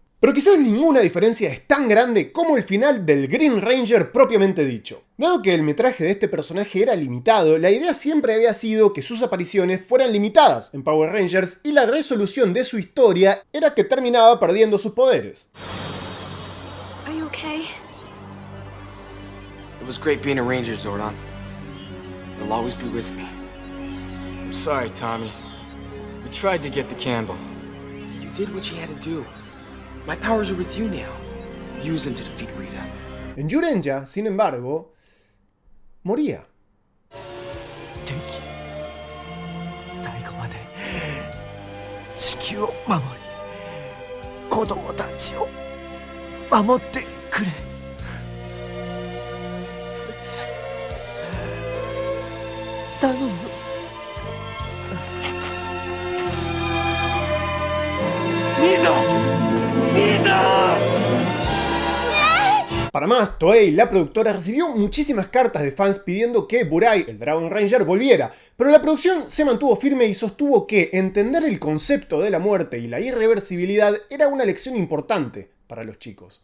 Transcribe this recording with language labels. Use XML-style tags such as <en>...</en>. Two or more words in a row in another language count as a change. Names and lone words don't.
<es>Pero quizás ninguna diferencia es tan grande como el final del Green Ranger propiamente dicho. Dado que el metraje de este personaje era limitado, la idea siempre había sido que sus apariciones fueran limitadas en Power Rangers y la resolución de su historia era que terminaba perdiendo sus poderes.</es> <en>Are you okay? It was great being a Ranger, Zordon. You'll always be with me. I'm sorry, Tommy. We tried to get the candle. You did what you had to do. My powers are with you now. Use them to defeat Rita.</en> <es>En Zyurenja, sin embargo, moría.</es> <ja>最後まで地球を守り、子供たちを守ってくれ。頼む。</ja> <es>Para más, Toei, la productora, recibió muchísimas cartas de fans pidiendo que Burai, el Dragon Ranger, volviera, pero la producción se mantuvo firme y sostuvo que entender el concepto de la muerte y la irreversibilidad era una lección importante para los chicos.</es>